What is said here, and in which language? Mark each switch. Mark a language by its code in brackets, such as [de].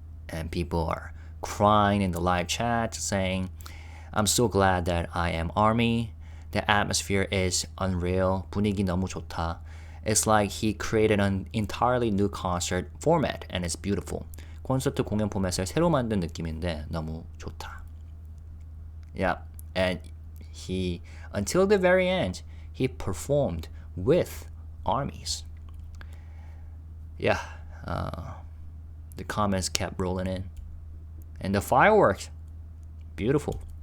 [en] And people are crying in the live chat saying, I'm so glad that I am ARMY. The atmosphere is unreal. [ko] 분위기 너무 좋다. [en] It's like he created an entirely new concert format and it's beautiful. [ko] 콘서트 공연 포맷을 새로 만든 느낌인데 너무 좋다. [en] Yeah, and he, until the very end, he performed with ARMYs. Yeah, the comments kept rolling in. And the fireworks, beautiful.